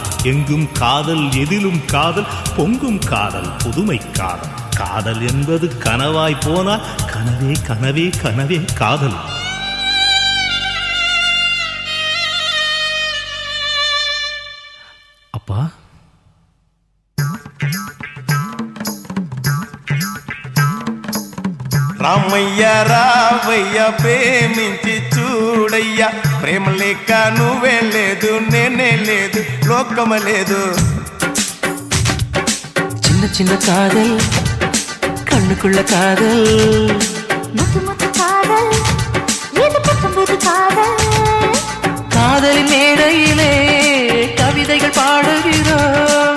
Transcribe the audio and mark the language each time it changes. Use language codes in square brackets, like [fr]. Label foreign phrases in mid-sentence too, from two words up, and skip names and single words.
[ta] எங்கும் காதல், எதிலும் காதல், பொங்கும் காதல், புதுமை காதல். காதல் என்பது கனவாய் போனால் கனவே கனவே கனவே காதல். அப்பா, [te] రామయ్య రావయ్య ప్రేమించి చూడయ్యా, ప్రేమ లేక నువ్వే లేదు, నేనే లేదు, లోకమే లేదు. [ta] சின்ன சின்ன காதல், கண்ணுக்குள்ள காதல், முத்து முத்து காதல், இது புத்தம் புது காதல். காதலின் மேடையிலே கவிதைகள் பாடுகிறோம்.